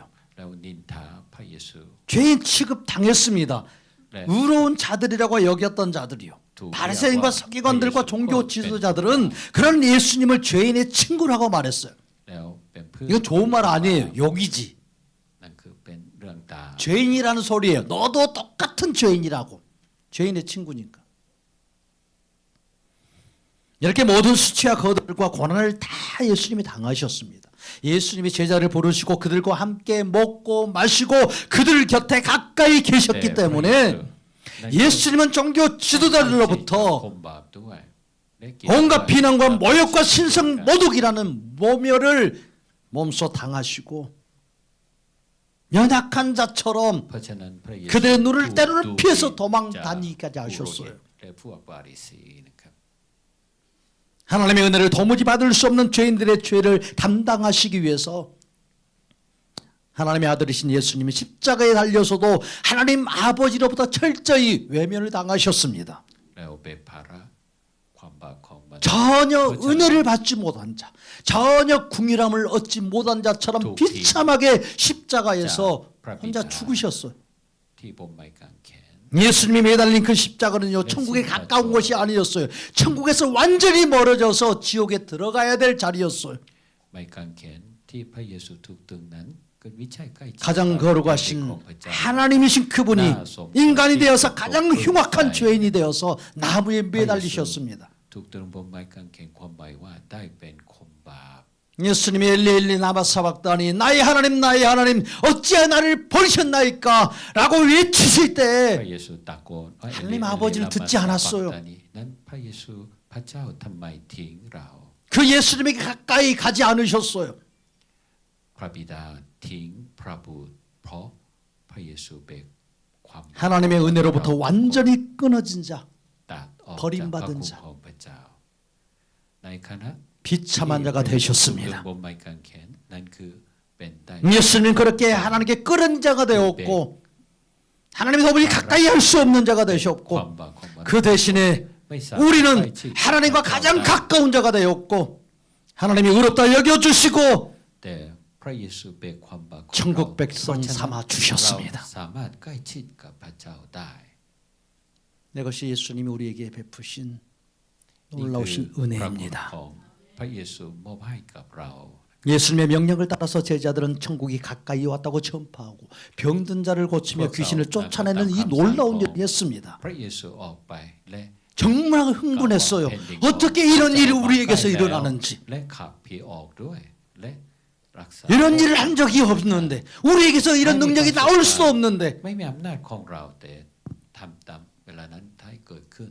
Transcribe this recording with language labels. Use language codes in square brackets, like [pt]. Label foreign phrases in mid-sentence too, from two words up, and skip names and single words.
[th] แล้วนินทาพระเยซู [ko] 죄인 취급 당했습니다. 네. 의로운 자들이라고 여겼던 자들이요. 두 바리새인과 우리와 서기관들과 예수 종교 그 지도자들은 그런 예수님을 죄인의 친구라고 말했어요. [th] แล้วเป็นเพื่อน [ko] 이건 좋은 말 아니에요. 욕이지. [th] นั่นคือเป็นเรื่องตาม [ko] 죄인이라는 소리예요. 너도 똑같은 죄인이라고. 죄인의 친구니까. 이렇게 모든 수치와 거들과 고난을 다 예수님이 당하셨습니다. 예수님이 제자를 부르시고 그들과 함께 먹고 마시고 그들 곁에 가까이 계셨기 때문에 예수님은 종교 지도자들로부터 [th] คนบาปด้วยและเกี่ยว [ko] 온갖 [th] กับ [ko] 비난과 모욕과 신성 모독이라는 모멸을 몸소 당하시고 연약한 자처럼 [th] เพราะฉะนั้นพระเยซู [ko] 그들의 눈을 [th] ถูก [ko] 때로는 [th] ดู [ko] 피해서 [th] จาก [ko] 도망 다니기까지 [th] ผู้โรหิต [ko] 하셨어요. [th] และพวกฟาริสีนะครับ [ko] 하나님의 은혜를 도무지 받을 수 없는 죄인들의 죄를 담당하시기 위해서 하나님의 아들이신 예수님이 십자가에 달려서도 하나님 아버지로부터 철저히 외면을 당하셨습니다. [th] แล้วเบกภาระความบาปของมนุษย์ [ko] 전혀 그렇잖아요. 은혜를 받지 못한 자, 전혀 궁일함을 얻지 못한 자처럼 두 비참하게 십자가에서 자, 혼자 프라비다. 죽으셨어요. [th] ที่บนไม้กางเขน [ko] 예수님이 매달린 그 십자가는요 천국에 가까운 것이 아니었어요. 천국에서 완전히 멀어져서 지옥에 들어가야 될 자리였어요. [th] ไม้กางเขนที่พระเยซูถูกตรึงนั้นก็ไม่ใช่ใกล้ชิด [ko] 가장 [th] กับ [ko] 거룩하신 [th] ของพระเจ้า [ko] 하나님이신 그분이 인간이 되어서 가장 흉악한 죄인이 되어서 나무에 매달리셨습니다. [th] ถูกตรึงบนไม้กางเขนความหมายว่าได้เป็นคนบาป [ko] 예수님이 [arc] אלי למה שבקתני [ko] 나의 하나님 어찌하여 나를 버리셨나이까 라고 외치실 [th] พ [ko] 때 [th] ระเยซูตะโกนว่า [ko] 하나님 아버지를 듣지 않았어요. [th] นั้นพระเยซูพระเจ้าทำไมทิ้งเรา [ko] 그 예수님에게 가까이 가지 않으셨어요. [th] พระบิดาทิ้งพระบุตรเพราะพระเยซูเบกความ [ko] 하나님의 은혜로부터 완전히 끊어진 자 [th] ตัดออกจากพระ [ko] 버림받은 [th] คุณ [ko] 자 [th] ของพระเจ้าในขณะ [ko] 비참한 자가 되셨습니다. [th] บนไม้กางเขนนั่นคือเป็นได้ [ko] 예수님 그렇게 하나님께 끌은 자가 되었고 하나님이 도무지 가까이 할 수 없는 자가 [th] ความ [ko] 되셨고 [th] บาปของมนุษย์ [ko] 그 대신에 [th] ไม่สามารถ [ko] 우리는 [th] ใกล้ชิด [ko] 하나님과 [th] พระเจ้า [ko] 가장 [th] ได้ [ko] 가까운 자가 되었고 하나님이 의롭다 여겨주시고 [th] แต่พระเยซูเบกความบาปของ [ko] 천국 [th] เรา [ko] 백성 [th] เพราะฉะนั้น [ko] 삼아 주셨습니다. [th] เราสามารถใกล้ชิดกับพระเจ้าได้ [ko] 이것이 예수님이 우리에게 베푸신 [th] นี่คือ [ko] 놀라우신 [th] พระคุณ [ko] 은혜입니다. [th] ของพระเยซูมอบให้กับเรา [ko] 예수님의 명령을 따라서 제자들은 천국이 가까이 왔다고 전파하고 병든 자를 고치며 귀신을 쫓아내는 이 놀라운 일을 했습니다. [th] พระเยซูออกไปและ [ko] 정말 흥분했어요. 어떻게 이런 일이 우리에게서 일어나는지. [th] และขับผีออกด้วยและรักษา [ko] 이런 일을 한 적이 없는데 우리에게서 이런 능력이 나올 수 없는데 [th] ไม่มีอำนาจของเราแต่ทำตามเวลานั้นถ้าให้เกิดขึ้น